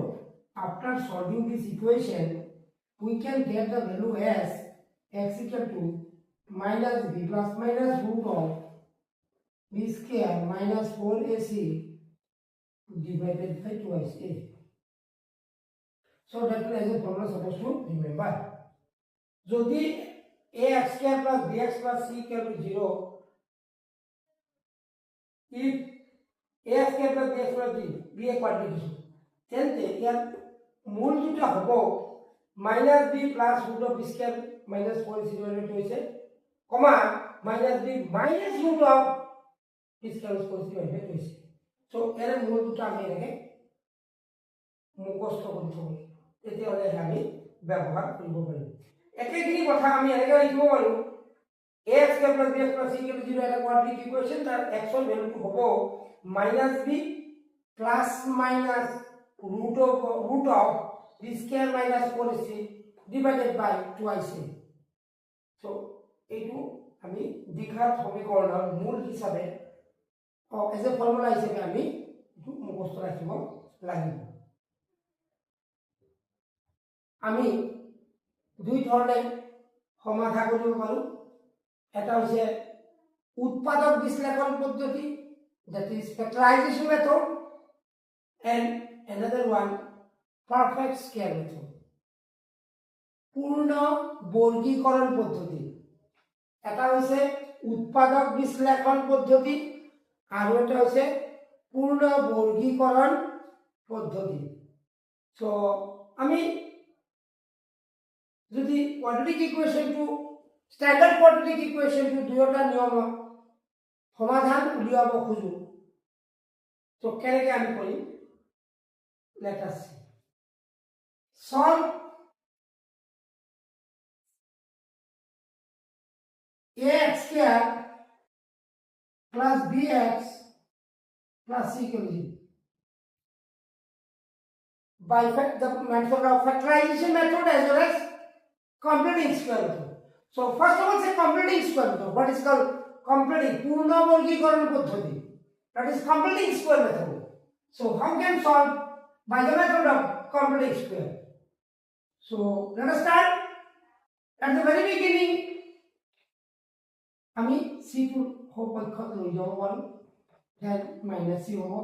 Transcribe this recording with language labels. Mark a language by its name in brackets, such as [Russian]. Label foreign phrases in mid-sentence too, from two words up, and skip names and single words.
[English] After solving this equation, we can get the value as x equal to minus b plus minus root of b square minus 4ac divided by twice a. So that is a formula supposed to remember. যদি ax square plus bx plus c equal to 0, if ax square plus bx plus c be a quadrication, then [Assamese] ইয়াৰ মূল দুটা হ'ব [English] minus b plus root of b square minus 4ac divided by twice a, comma minus b minus root of b square plus 4ac divided by twice a. [Assamese] So এর মূল দুটা আমি এনেকে মুখস্থ কৰি থব তেতিয়াহ'লে আমি ব্যৱহাৰ কৰিব পাৰিম। একেখিনি কথা আমি এনেকৈ লিখিব পাৰোঁ [English] ax square plus bx plus c equal to 0 এটা quadratic equation, [Assamese] তাৰ x ৰ ভ্যালুটো হ'ব [English] minus b plus minus root of b square minus 4ac divided by twice a. [Assamese] So এইটো আমি দ্বিঘাত সমীকৰণৰ মূল হিচাপে [English] as a formula [Assamese] হিচাপে আমি এইটো মুখস্থ ৰাখিব লাগিব। আমি দুই ধৰণে সমাধান কৰিব পাৰোঁ। এটা হৈছে উৎপাদক বিশ্লেষণ পদ্ধতি, [English] that is factorization method, and another one perfect square method, [Assamese] পূৰ্ণ বৰ্গীকৰণ পদ্ধতি। এটা হৈছে উৎপাদক বিশ্লেষণ পদ্ধতি আৰু এটা হৈছে পূৰ্ণ বৰ্গীকৰণ পদ্ধতি। সো আমি যদি [English] quadratic equationটো standard quadratic equationটো [Assamese] দুয়োটা নিয়ম সমাধান উলিয়াব খুজো, তো কেনেকৈ আমি কৰিম? [English] let us see. solve ax square plus bx plus c equal to 0 by the method of factorization method as well as completing square method. So first of all, say completing square method. What is called completing? [Assamese] পূর্ণ বর্গীকরণ পদ্ধতি. [English] That is completing square method. So how can solve? By the method of completing square. So let us start at the very beginning. [Assamese] আমি c টো পক্ষত লৈ যাব পাৰোঁ, then minus c হ'ব।